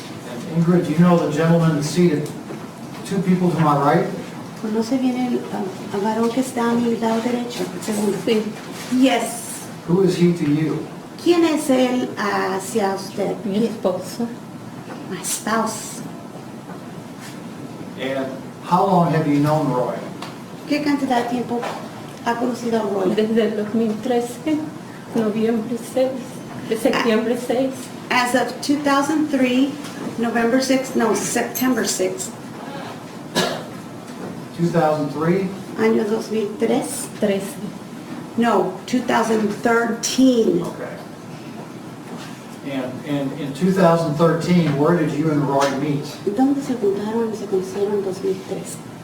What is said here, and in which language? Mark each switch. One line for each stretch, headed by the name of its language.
English: And Ingrid, do you know the gentleman seated two people to my right?
Spanish: ¿Conoce bien el varón que está a mi lado derecho? Segundo. Sí.
English: Yes. Who is he to you?
Spanish: ¿Quién es él hacia usted? Mi esposo.
English: My spouse. And how long have you known Roy?
Spanish: ¿Qué cantidad de tiempo ha conocido a Roy? Desde el 2013, noviembre 6, de septiembre 6.
English: As of 2003, November 6th, no, September 6th, 2003?
Spanish: año 2003. 13. No, 2013.
English: Okay. And in 2013, where did you and Roy meet?
Spanish: ¿Dónde se juntaron y se conocieron en 2003?